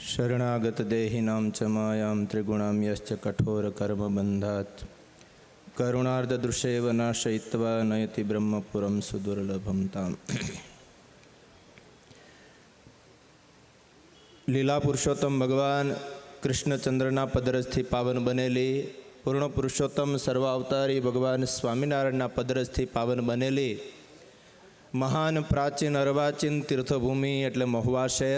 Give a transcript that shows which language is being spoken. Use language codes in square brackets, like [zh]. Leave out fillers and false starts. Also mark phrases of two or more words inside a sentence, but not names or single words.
[sa] शरणागत देहिनां च मायां त्रिगुणां यश्च कठोरकर्मबन्धात् करुणार्धदृशेव नाशयित्वा नयति ब्रह्मपुरं सुदुर्लभं ताम्। [gu] લીલા પુરુષોત્તમ ભગવાન કૃષ્ણચંદ્રના પદરસથી પાવન બનેલી, પૂર્ણ પુરુષોત્તમ સર્વ અવતારી ભગવાન સ્વામિનારાયણના પદરસથી પાવન બનેલી મહાન પ્રાચીન અર્વાચીન તીર્થભૂમિ એટલે મહુવા શહેર.